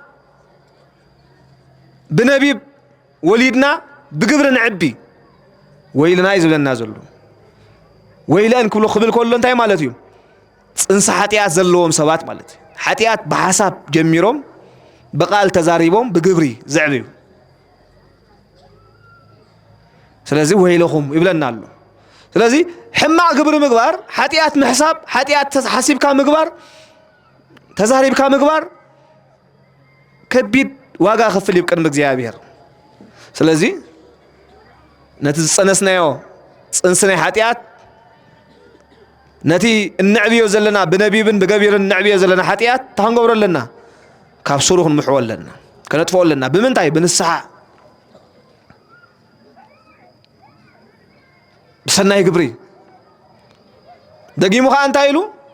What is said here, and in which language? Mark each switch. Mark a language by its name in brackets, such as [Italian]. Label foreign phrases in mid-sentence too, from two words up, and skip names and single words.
[Tigrinya] ብነቢብ ወሊድና ብግብሪ ንዕቢ ወይልና ዝብለና ዘሎ ወይለአን ክብሎ ክብል ከሎ እንታይ ማለት እዩ ጽንሰ ሓጢአት ዘለዎም ሰባት ማለት እዩ ሓጢአት ብሓሳብ ጀሚሮም በቃል ተዛሪቦም ብግብሪ ዘዕብዩ ስለዚህ ወይለኹም ይብለና ኣሎ ስለዚህ ሕማቅ ግብሪ ምግባር ሓጢአት ምሕሳብ ሓጢአት ሓሲብካ ምግባር ተዛሪብካ ምግባር ከቢድ ዋጋ ክፍል ይብቅድሚ እግዚአብሔር ስለዚህ ነቲ ዝጸነስናዮ ጽንሲ ናይ ሓጢአት ነቲ እንዕብዮ ዘለና ብነቢብን ብገቢርን እንዕብዮ ዘለና ሓጢአት ታንገብሮ ኣለና ካብ ስሩኽ ንምሕዎ ኣለና ከነጥፍኦ ኣለና ብምንታይ ብንስሓ ብሰናይ ግብሪ ደጊሙ ከዓ እንታይ ኢሉ